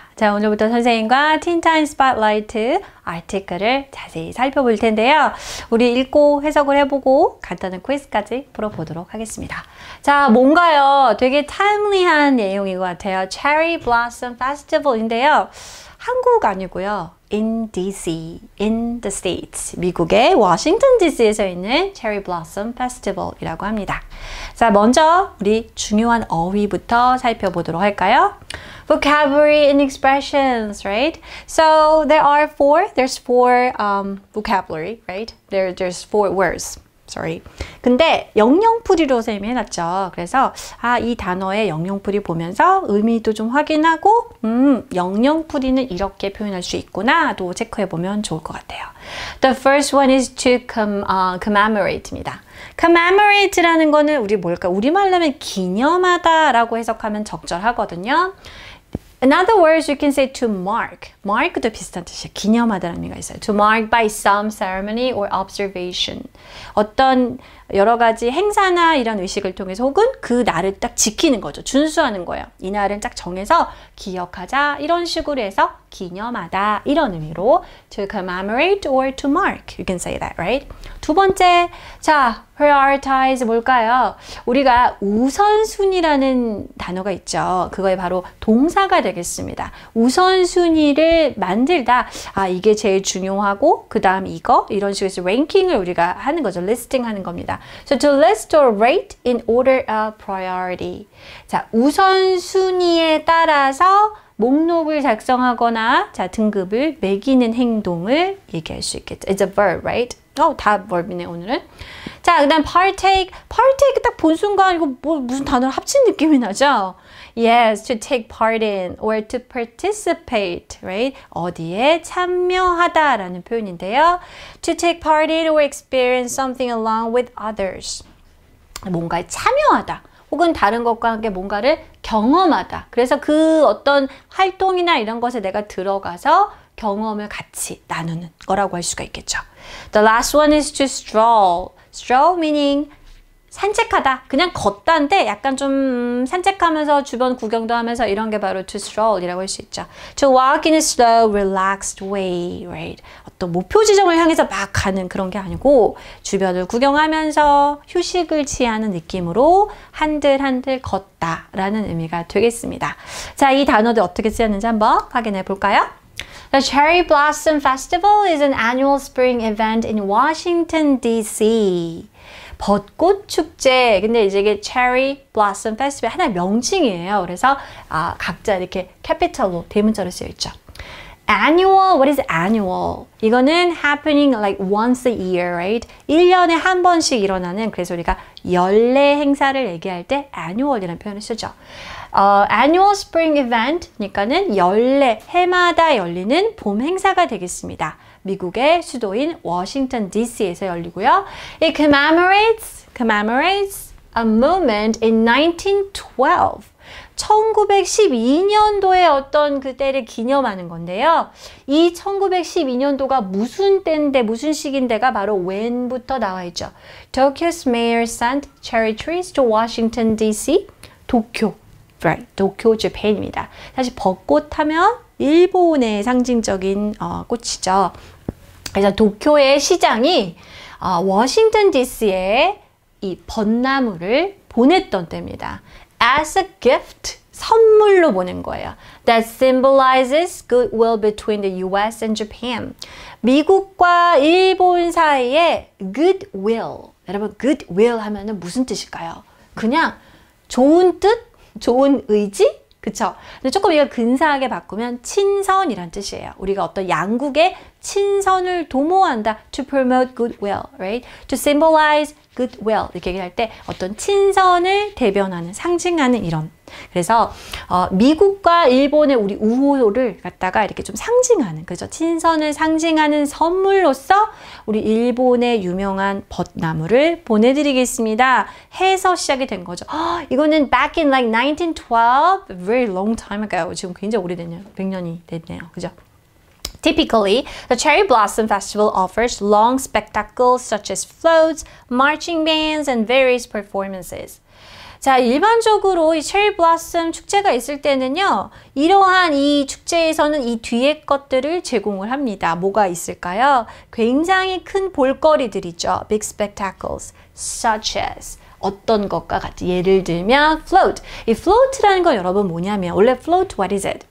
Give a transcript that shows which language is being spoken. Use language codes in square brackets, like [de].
[ko] 자, 오늘부터 선생님과 틴타임 스팟라이트 아티클을 자세히 살펴볼 텐데요. 우리 읽고 해석을 해보고 간단한 퀴즈까지 풀어보도록 하겠습니다. 자, 뭔가요? 되게 타임리한 내용인 것 같아요. Cherry Blossom Festival인데요. 한국 아니고요. [en] In DC, in the States. [ko] 미국의 워싱턴 DC에서 있는 Cherry Blossom Festival이라고 합니다. 자, 먼저 우리 중요한 어휘부터 살펴보도록 할까요? [en] Vocabulary and expressions, right? So there's four vocabulary, right? There's four words. Sorry. [ko] 근데 영영풀이로 선생님이 해놨죠. 그래서 이 단어의 영영풀이 보면서 의미도 좀 확인하고 영영풀이는 이렇게 표현할 수 있구나 도 체크해보면 좋을 것 같아요. [en] The first one is to commemorate입니다. [ko] commemorate라는 거는 우리 뭘까? 우리말로 하면 기념하다 라고 해석하면 적절하거든요. [en] In other words, you can say to mark. [ko] mark도 비슷한 뜻이에요. 기념하다는 의미가 있어요. [en] To mark by some ceremony or observation. [ko] 어떤 여러 가지 행사나 이런 의식을 통해서 혹은 그 날을 딱 지키는 거죠. 준수하는 거예요. 이 날은 딱 정해서 기억하자 이런 식으로 해서 기념하다 이런 의미로 [en] to commemorate or to mark. You can say that, right? [ko] 두 번째, 자, prioritize 뭘까요? 우리가 우선순위라는 단어가 있죠. 그거에 바로 동사가 되겠습니다. 우선순위를 만들다. 이게 제일 중요하고 그 다음 이거 이런 식으로 해서 랭킹을 우리가 하는 거죠. 리스팅 하는 겁니다. [en] So to list or rate in order of priority. [ko] 자, 우선순위에 따라서 목록을 작성하거나 자, 등급을 매기는 행동을 얘기할 수 있겠죠. [en] It's a verb, right? [ko] 다 verb이네 오늘은. 자, 그 다음 partake 딱 본 순간 이거 무슨 단어를 합친 느낌이 나죠? [en] Yes, to take part in or to participate, right? [ko] 어디에 참여하다 라는 표현인데요. [en] To take part in or experience something along with others. [ko] 뭔가에 참여하다. 혹은 다른 것과 함께 뭔가를 경험하다. 그래서 그 어떤 활동이나 이런 것에 내가 들어가서 경험을 같이 나누는 거라고 할 수가 있겠죠. [en] The last one is to stroll. Stroll meaning 산책하다. [ko] 그냥 걷다인데 약간 좀 산책하면서 주변 구경도 하면서 이런 게 바로 to stroll이라고 할 수 있죠. [en] To walk in a slow, relaxed way, right? [ko] 어떤 목표 지점을 향해서 막 가는 그런 게 아니고 주변을 구경하면서 휴식을 취하는 느낌으로 한들한들 걷다라는 의미가 되겠습니다. 자, 이 단어들 어떻게 쓰였는지 한번 확인해 볼까요? [en] The Cherry Blossom Festival is an annual spring event in Washington, D.C. [ko] 벚꽃 축제. 근데 이제 이게 Cherry Blossom Festival 하나의 명칭이에요. 그래서 각자 이렇게 캐피털로 대문자로 쓰여 있죠. [en] Annual, what is annual? 이거는 happening like once a year, right? [ko] 1년에 한 번씩 일어나는, 그래서 우리가 연례 행사를 얘기할 때 annual이라는 표현을 쓰죠. Annual Spring Event니까는 연례, 해마다 열리는 봄 행사가 되겠습니다. 미국의 수도인 워싱턴 DC에서 열리고요. [en] It commemorates a moment in 1912. [ko] 1912년도에 어떤 그때를 기념하는 건데요. 이 1912년도가 무슨 때인데 무슨 시기인데가 바로 when부터 나와 있죠. [en] Tokyo's mayor sent cherry trees to Washington D.C. [ko] 도쿄, right? 도쿄, Japan입니다. 사실 벚꽃 하면 일본의 상징적인 꽃이죠. 그래서 도쿄의 시장이 워싱턴 DC에 이 벚나무를 보냈던 때입니다. [en] As a gift, [ko] 선물로 보낸 거예요. [en] That symbolizes goodwill between the US and Japan. [ko] 미국과 일본 사이에 goodwill. 여러분, goodwill 하면은 무슨 뜻일까요? 그냥 좋은 뜻, 좋은 의지? 그쵸? 근데 조금 이거 근사하게 바꾸면 친선이란 뜻이에요. 우리가 어떤 양국의 친선을 도모한다. [en] To promote goodwill, right? To symbolize goodwill. [ko] 이렇게 얘기할 때 어떤 친선을 대변하는, 상징하는 이런. 그래서 미국과 일본의 우리 우호를 갖다가 이렇게 좀 상징하는, 그죠? 친선을 상징하는 선물로서 우리 일본의 유명한 벚나무를 보내드리겠습니다. 해서 시작이 된 거죠. [en] 이거는 back in like 1912, a very long time ago. [ko] 지금 굉장히 오래됐네요. 100년이 됐네요. 그죠? [en] Typically, the Cherry Blossom Festival offers long spectacles such as floats, marching bands, and various performances. [ko] 자, 일반적으로 이 체리 블라썸 축제가 있을 때는요, 이러한 이 축제에서는 이 뒤에 것들을 제공을 합니다. 뭐가 있을까요? 굉장히 큰 볼거리들이죠. [en] Big spectacles, such as. [ko] 어떤 것과 같이 예를 들면 float. 이 float라는 건 여러분 뭐냐면 원래 float [en] what is it?